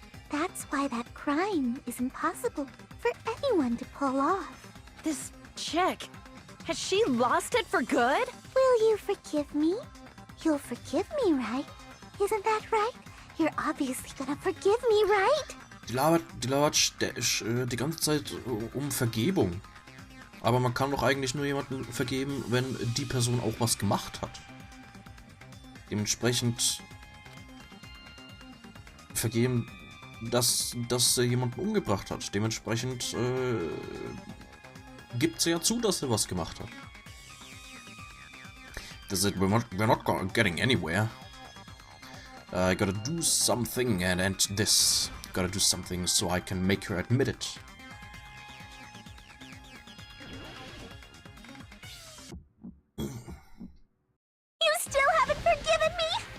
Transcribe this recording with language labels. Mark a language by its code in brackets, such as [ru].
[en] That's why that crime is impossible for anyone to pull off. This chick, has she lost it for good? Will you forgive me? You'll forgive me, right? Isn't that right? You're obviously gonna forgive me, right? [de] Die labert die ganze Zeit um Vergebung. Aber man kann doch eigentlich nur jemanden vergeben, wenn die Person auch was gemacht hat. Dementsprechend vergeben, dass er jemanden umgebracht hat. Dementsprechend gibt sie ja zu, dass er was gemacht hat. [en] That's it, we're not getting anywhere. I gotta do something and end this. Gotta do something so I can make her admit it. You still haven't forgiven me?